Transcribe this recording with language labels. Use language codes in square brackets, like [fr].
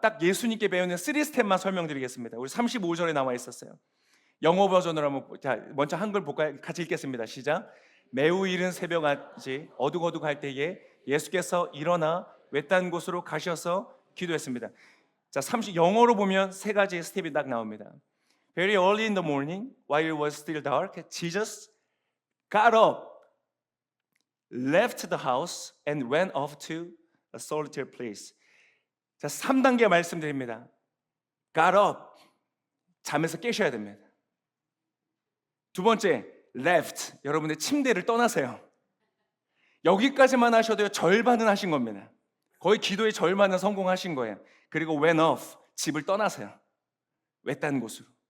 [ko] 딱 예수님께 배우는 3스텝만 설명드리겠습니다. 우리 35절에 나와 있었어요. 영어 버전으로 한번, 자, 먼저 한글 볼까요? 같이 읽겠습니다. 시작. 매우 이른 새벽같이 어둑어둑할 때에 예수께서 일어나 외딴 곳으로 가셔서 기도했습니다. 자, 영어로 보면 세 가지 스텝이 딱 나옵니다. [en] Very early in the morning, while it was still dark, Jesus got up, left the house, and went off to a solitary place. [ko] 자, 3단계 말씀드립니다. [en] Got up, [ko] 잠에서 깨셔야 됩니다. 두 번째, [en] left, [ko] 여러분의 침대를 떠나세요. 여기까지만 하셔도요, 절반은 하신 겁니다. 거의 기도의 절반은 성공하신 거예요. 그리고 [en] went off, [ko] 집을 떠나세요. 외딴 곳으로.